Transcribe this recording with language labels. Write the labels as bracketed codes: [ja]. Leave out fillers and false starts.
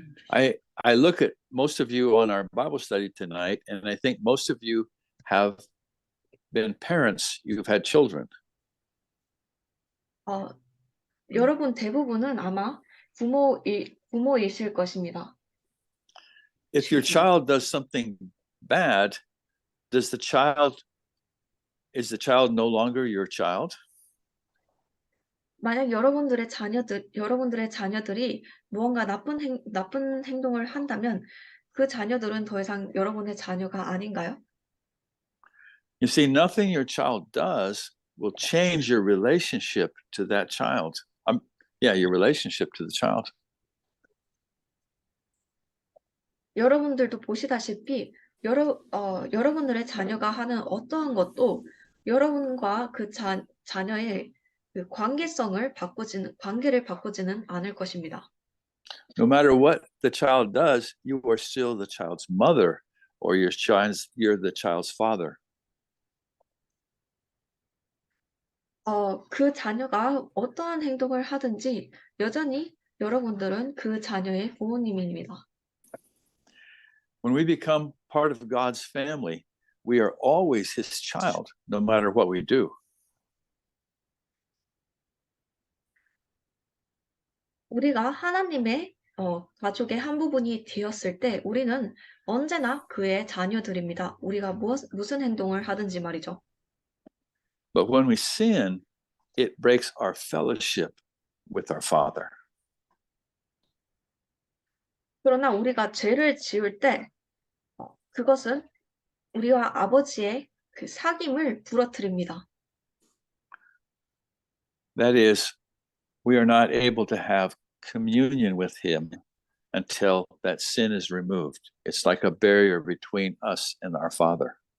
[en] I look at most of you on our Bible study tonight, and I think most of you have been parents. You've had children. [ko] 여러분 대부분은 아마 부모이실 것입니다. [en] If your child does something bad, is the child no longer your child? [ko] 만약 여러분들의 자녀들이 무언가 나쁜 행동을 한다면 그 자녀들은 더 이상 여러분의 자녀가 아닌가요? [en] You see, nothing your child does will change your relationship to that child. Your relationship to the child. [ko] 여러분들도 보시다시피 여러분들의 자녀가 하는 어떠한 것도 여러분과 그 자녀의 그 관계를 바꾸지는 않을 것입니다. [en] No matter what the child does, you are still the child's mother, or you're the child's father. [ko] 그 자녀가 어떠한 행동을 하든지 여전히 여러분들은 그 자녀의 부모님입니다. [en] When we become part of God's family, we are always his child, no matter what we do. [ko] 우리가 하나님의 가족의 한 부분이 되었을 때 우리는 언제나 그의 자녀들입니다. 우리가 무슨 행동을 하든지 말이죠. [en] But when we sin, it breaks our fellowship with our Father. [ko] 그러나 우리가 죄를 지을 때 그것은 우리와 아버지의 그 사귐을 부러뜨립니다. [en] That is, we are not able to have communion with him until that sin is removed. It's like a barrier between us and our Father.